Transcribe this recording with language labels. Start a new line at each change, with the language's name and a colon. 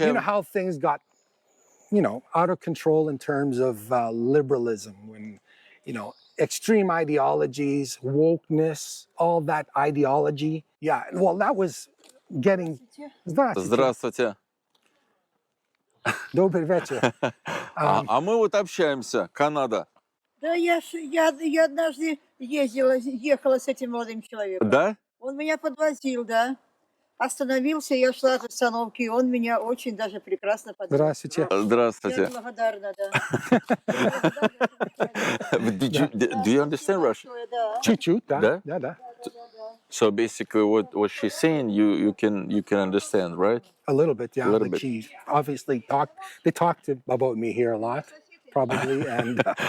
English: You know how things got, out of control in terms of liberalism, when, extreme ideologies, wokeness, all that ideology. Yeah, well, that was getting...
Russian: Здравствуйте. Добрый вечер. А мы вот общаемся, Канада. Да, я однажды ехала с этим молодым человеком. Да? Он меня подвозил, да. Остановился, я шла от остановки, и он меня очень даже прекрасно подвел. Здравствуйте. Здравствуйте. Я благодарна, да.
English: Do you understand Russian?
Russian: Да. Чуть-чуть, да. Да? Да, да.
English: So basically, what she's saying, you can understand, right? A little bit, yeah. A little Like bit. she obviously talked about me here a lot, probably, and